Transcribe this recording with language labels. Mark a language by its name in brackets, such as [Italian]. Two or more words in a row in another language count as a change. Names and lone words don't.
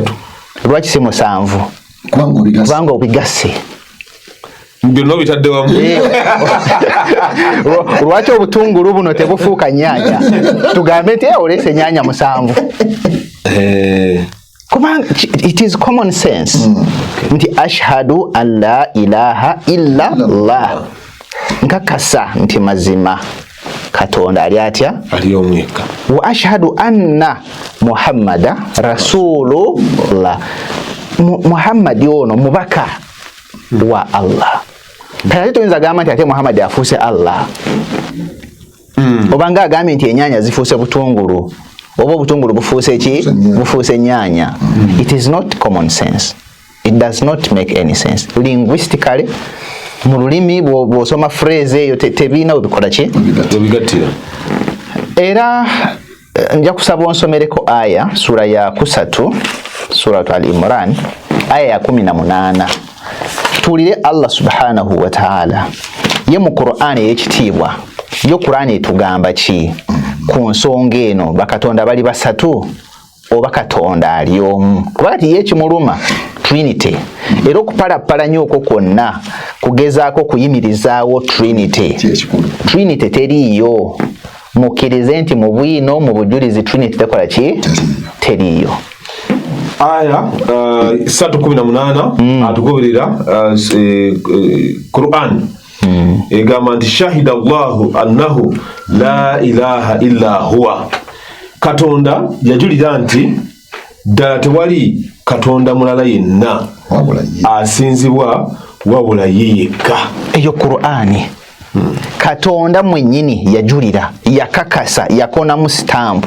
[Ganda] Lwaki si 7? Kubanga obigase byonna bitadde wamu. Lwaki obutungulu buno tebufuuka nnyaanya? Tugambe nti oleese ennyaanya 7. Kubanga [English] it is common sense [Ganda] nti [Arabic] ashhadu an la ilaha illa Allah, [Ganda] nkakasa nti mazima Katonda ali atya? Ali omweka. [Arabic] Wa ashhadu anna muhammada rasulullah, [Ganda] Muhammad ono mubaka wa Allah. Kati tuyinza gamba nti ate Muhammad afuuse Allah. Obanga agambye nti ennyaanya zifuuse butungulu oba obutungulu bufuuse ki? Bufuuse ennyaanya. [English] It is not common sense. It does not make any sense. [Ganda] Linguistically mu lulimi bw'osoma phrase eyo tebiina obikola ki? Obigattira. Era nja kusaba onsomereko aya sura ya 3 Surat Al-Imran aya ya 18. Tuwulire [Arabic] Allah subhanahu wa ta'ala [Ganda] ye mu Qur'ani ey'ekitiibwa. Yo Qur'ani etugamba ki ku nsonga eno, bakatonda bali basatu oba Katonda ali omu? Kuba kati ye kimuluma Trinity. Era okupalapalanya okwo kwonna kugezaako kuyimirizaawo Trinity. Trinity teriiyo. Mukkirize nti mu bwino mu bujulizi Trinity tekola ki? Teriiyo. Aya 3:18 atugoberera Qur'an egamba nti [Arabic] shahida Allahu annahu la ilaha illa huwa, [Ganda] Katonda yajulira nti ddala tewali Katonda mulala yenna asinzibwa wabula ye yekka. Eyo Qur'ani. Katonda mwennyini yajulira, yakakasa, yakonamu stampu.